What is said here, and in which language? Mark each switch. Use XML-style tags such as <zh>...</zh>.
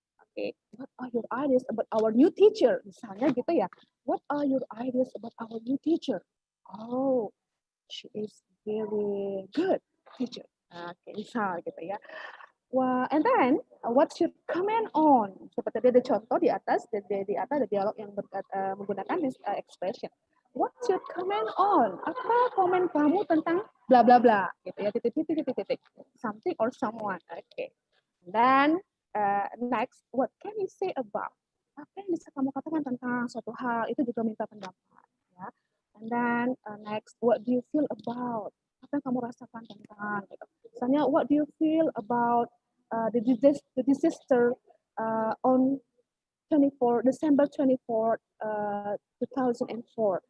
<en>Oke, what are your ideas about our new teacher?</en> <id>Misalnya gitu ya.</id> <en>What are your ideas about our new teacher? Oh, she is very good teacher. Oke,</en> <id>misal gitu ya.</id> <en>Wah, and then what's your comment on?</en> <id>Seperti ada contoh di atas, di atas ada dialog yang menggunakan</id> <en>this expression. What's your comment on?</en> <id>Apa komen kamu tentang bla bla bla gitu ya, titik.</id> <en>Something or someone. Okay. Then next, what can you say about?</en> <id>Apa yang bisa kamu katakan tentang suatu hal? Itu juga minta pendapat ya.</id> <en>And then next, what do you feel about?</en> <id>Apa yang kamu rasakan tentang gitu. Misalnya,</id> <en>what do you feel about the disaster on December 24, 2004.</en>